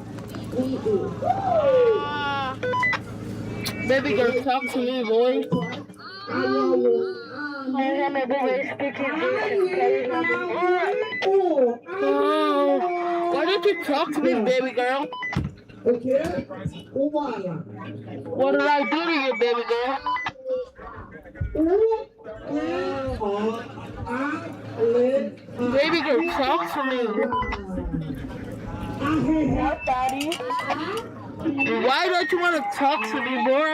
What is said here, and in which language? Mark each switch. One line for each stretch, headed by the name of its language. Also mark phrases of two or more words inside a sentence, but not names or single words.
English: Baby girl, talk to me, boy. Why don't you talk to me, baby girl? Okay. What did I do to you, baby girl? Baby girl, talk to me. What, Daddy? Why don't you want to talk to me, boy?